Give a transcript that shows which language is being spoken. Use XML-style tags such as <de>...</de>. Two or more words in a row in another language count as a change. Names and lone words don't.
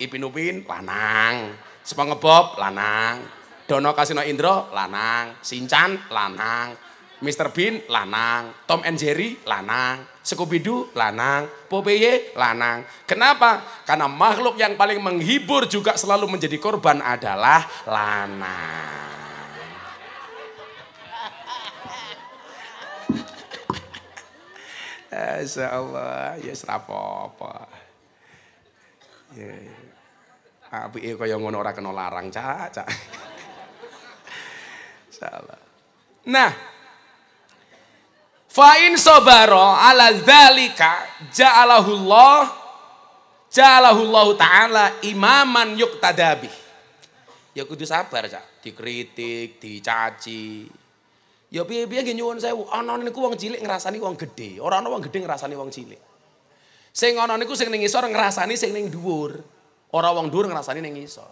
<jv>Ipin Upin lanang, SpongeBob lanang, Dono Kasino Indro lanang, Shinchan lanang, Mr. Bean lanang, Tom and Jerry lanang, Scooby Doo lanang, Popeye lanang.</jv> <id>Kenapa? Karena makhluk yang paling menghibur juga selalu menjadi korban adalah lanang.</id> <jv>Insyaallah ya apa-apa. Ya. Apike kaya ngono ora kena larang, Cak. Insyaallah. Nah,</jv> <ar>فإن صبر على ذلك جعله الله تعالى إماما يقتدى به.</ar> <jv>Ya kudu sabar, Cak. Dikritik, dicaci. Ya piye-piye nggih nyuwun sewu, ana niku wong cilik ngrasani wong gedhe, ora ana wong gedhe ngrasani wong cilik. Sing ana niku sing ning ngisor ngrasani sing ning dhuwur, ora wong dhuwur ngrasani ning ngisor.</jv>